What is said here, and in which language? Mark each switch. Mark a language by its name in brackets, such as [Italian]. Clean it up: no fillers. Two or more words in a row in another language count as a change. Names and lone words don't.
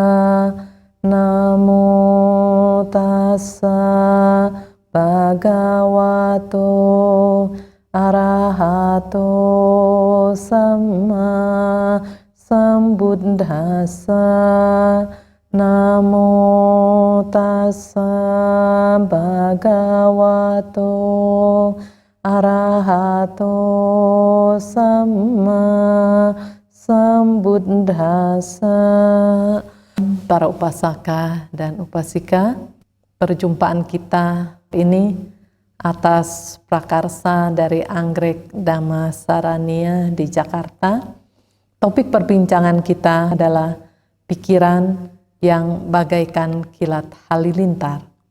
[Pali] Namo tassa bhagavato arahato samma sambuddhassa. Namo tassa bhagavato arahato samma sambuddhassa. [Indonesian] Para upasaka dan upasika, perjumpaan kita ini atas prakarsa dari Anggrek Dhamma Saraniya di Jakarta. Topik perbincangan kita adalah pikiran yang bagaikan kilat halilintar.